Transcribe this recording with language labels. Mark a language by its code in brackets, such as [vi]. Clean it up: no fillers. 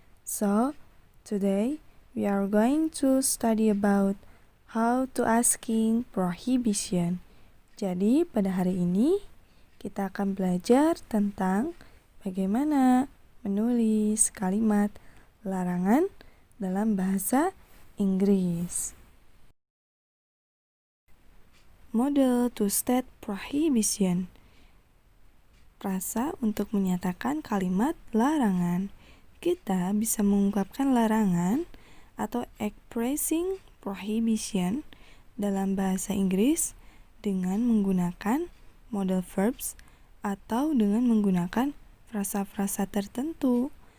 [en] So, today we are going to study about how to asking prohibition. [id] Jadi, pada hari ini kita akan belajar tentang bagaimana menulis kalimat larangan dalam bahasa Inggris. [en] Model to state prohibition. [id] Frasa untuk menyatakan kalimat larangan. Kita bisa mengungkapkan larangan atau [en] expressing prohibition [id] dalam bahasa Inggris dengan menggunakan modal verbs atau dengan menggunakan frasa-frasa tertentu.